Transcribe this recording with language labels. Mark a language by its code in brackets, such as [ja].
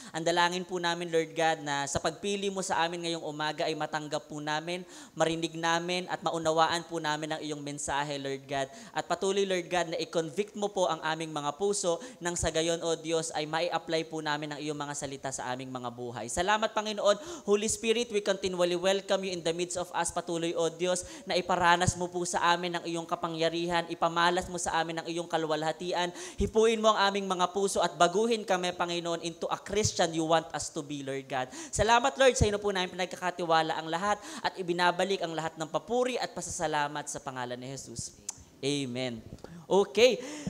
[tl] Ang dalangin po namin, Lord God, na sa pagpili mo sa amin ngayong umaga ay matanggap po namin, marinig namin at maunawaan po namin ang iyong mensahe, Lord God. At patuloy, Lord God, na i-convict mo po ang aming mga puso nang sa gayon, O Diyos, ay mai-apply po namin ang iyong mga salita sa aming mga buhay. Salamat, Panginoon. [en] Holy Spirit, we continually welcome you in the midst of us. [tl] Patuloy, O Diyos, na iparanas mo po sa amin ang iyong kapangyarihan, ipamalas mo sa amin ang iyong kaluwalhatian, hipuin mo ang aming mga puso at baguhin kami, Panginoon, [en] into a Christian you want us to be, [tl] Lord God. Salamat, Lord, sa ino po namin pinagkakatiwala ang lahat at ibinabalik ang lahat ng papuri at pasasalamat sa pangalan ni Jesus. Amen. Okay.